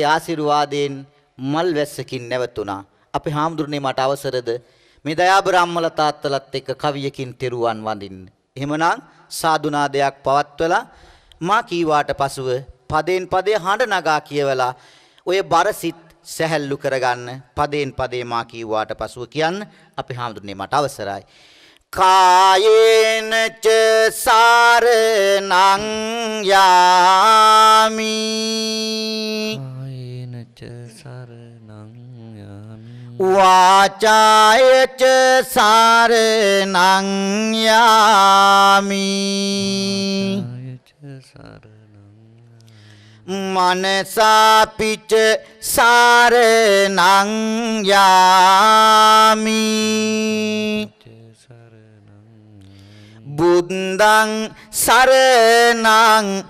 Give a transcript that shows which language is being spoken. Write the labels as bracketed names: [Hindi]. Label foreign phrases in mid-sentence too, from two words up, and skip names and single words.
[Sinhala] ආශිර්වාදයෙන් මල් වැස්සකින් නැවතුණා අපේ හාමුදුරනේ මට අවසරද මේ දයාබරාම්මල තාත්තලත් එක්ක කවියකින් තෙරුවන් වඳින්න එහෙමනම් සාදුනාදයක් පවත්වලා මා කීවාට පසුව පදයෙන් පදේ හඬ නගා කියවලා ඔය බරසිට සැහැල්ලු කරගන්න පදයෙන් පදේ මා කීවාට පසුව කියන්න අපේ හාමුදුරනේ මට අවසරයි [Pali] කායේන ච සාරණං යාමි කායේන ච සරණං යාමි වාචාය ච සාරණං යාමි මනසාපිච සාරණං යාමි බුද්ධං සරණං